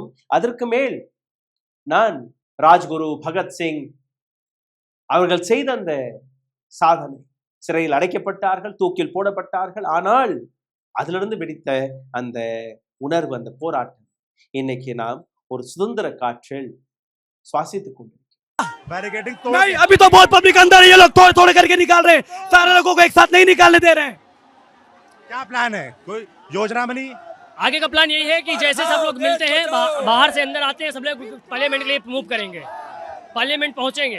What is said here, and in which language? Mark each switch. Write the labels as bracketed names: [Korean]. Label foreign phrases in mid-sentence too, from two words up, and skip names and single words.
[Tamil] அதற்கு மேல் நான் ராஜ்குரு பகத்சிங் அவர்கள் செய்த அந்த சாதனை, சிறையில் அடைக்கப்பட்டார்கள், தூக்கில் போடப்பட்டார்கள். ஆனால் அதிலிருந்து வெடித்த அந்த உணர்வு, அந்த போராட்டம் இன்னைக்கு நாம் ஒரு சுதந்திர காற்றில் சுவாசித்துக் கொண்டிருக்கிறோம். [Hindi] नहीं, अभी तो बहुत पब्लिक अंदर है, ये लोग तोड़ तोड़ करके निकाल रहे हैं, सारे लोगों को एक साथ नहीं निकालने दे रहे हैं। क्या प्लान है? कोई योजना बनी? आगे का प्लान यही है कि जैसे सब लोग मिलते हैं, बाहर से अंदर आते हैं, सब लोग पार्लियामेंट के लिए मूव करेंगे, पार्लियामेंट पहुंचेंगे।